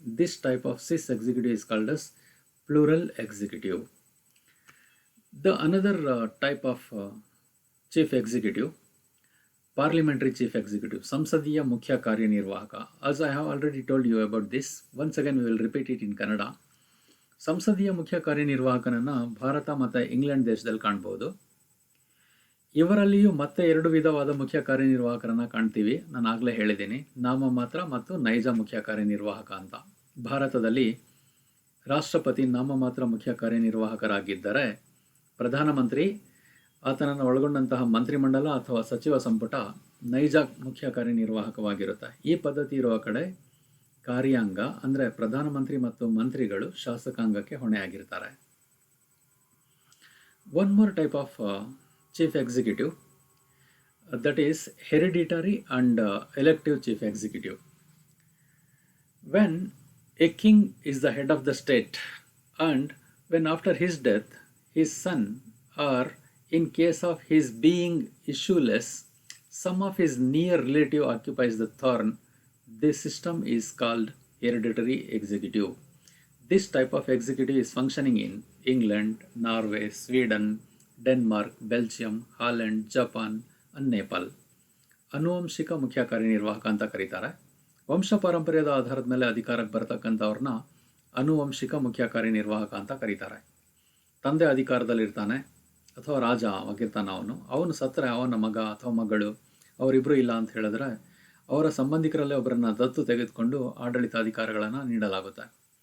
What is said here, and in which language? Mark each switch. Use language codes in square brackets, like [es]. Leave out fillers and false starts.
[en] This type of Swiss executive is called as plural executive. The another type of chief executive, parliamentary chief executive, [kn] ಸಂಸದೀಯ ಮುಖ್ಯ ಕಾರ್ಯನಿರ್ವಾಹಕ. [en] As I have already told you about this, once again we will repeat it in Kannada. [kn] ಸಂಸದೀಯ ಮುಖ್ಯ ಕಾರ್ಯನಿರ್ವಾಹಕನನ್ನು ಭಾರತ ಮತ್ತು England ದೇಶದಲ್ಲಿ ಕಾಣ್ಬೋದು. ಇವರಲ್ಲಿಯೂ ಮತ್ತೆ 2 ವಿಧವಾದ ಮುಖ್ಯ ಕಾರ್ಯನಿರ್ವಾಹಕರನ್ನು ಕಾಣ್ತೀವಿ. ನಾನು ಆಗಲೇ ಹೇಳಿದ್ದೀನಿ, ನಾಮಮಾತ್ರ ಮತ್ತು ನೈಜ ಮುಖ್ಯ ಕಾರ್ಯನಿರ್ವಾಹಕ ಅಂತ. ಭಾರತದಲ್ಲಿ ರಾಷ್ಟ್ರಪತಿ ನಾಮಮಾತ್ರ ಮುಖ್ಯ ಕಾರ್ಯನಿರ್ವಾಹಕರಾಗಿದ್ದರೆ, ಪ್ರಧಾನಮಂತ್ರಿ ಆತನನ್ನು ಒಳಗೊಂಡಂತಹ ಮಂತ್ರಿಮಂಡಲ ಅಥವಾ ಸಚಿವ ಸಂಪುಟ ನೈಜ ಮುಖ್ಯ ಕಾರ್ಯನಿರ್ವಾಹಕವಾಗಿರುತ್ತೆ. ಈ ಪದ್ಧತಿ ಇರುವ ಕಡೆ ಕಾರ್ಯಾಂಗ ಅಂದರೆ ಪ್ರಧಾನಮಂತ್ರಿ ಮತ್ತು ಮಂತ್ರಿಗಳು ಶಾಸಕಾಂಗಕ್ಕೆ ಹೊಣೆಯಾಗಿರ್ತಾರೆ. [en] One more type of chief executive, that is hereditary and elective chief executive. When a king is the head of the state and when after his death his son, or in case of his being issueless, some of his near relative occupies the throne, this system is called hereditary executive. This type of executive is functioning in England, Norway, Sweden, Denmark, Belgium, Holland, Japan and Nepal. [kn] ಆನುವಂಶಿಕ ಮುಖ್ಯ ಕಾರ್ಯನಿರ್ವಾಹಕ ಅಂತ ಕರೀತಾರೆ. ವಂಶ ಪಾರಂಪರ್ಯದ ಆಧಾರದ ಮೇಲೆ ಅಧಿಕಾರಕ್ಕೆ ಬರತಕ್ಕಂಥವ್ರನ್ನ ಆನುವಂಶಿಕ ಮುಖ್ಯ ಕಾರ್ಯನಿರ್ವಾಹಕ ಅಂತ ಕರೀತಾರೆ. ತಂದೆ ಅಧಿಕಾರದಲ್ಲಿರ್ತಾನೆ ಅಥವಾ ರಾಜ ಆಗಿರ್ತಾನೆ, ಅವನು ಸತ್ತರೆ ಅವನ ಮಗ ಅಥವಾ ಮಗಳು, ಅವರಿಬ್ಬರು ಇಲ್ಲ ಅಂತ ಹೇಳಿದ್ರೆ ಅವರ ಸಂಬಂಧಿಕರಲ್ಲೇ ಒಬ್ಬರನ್ನ ದತ್ತು ತೆಗೆದುಕೊಂಡು ಆಡಳಿತಾಧಿಕಾರಗಳನ್ನು ನೀಡಲಾಗುತ್ತೆ.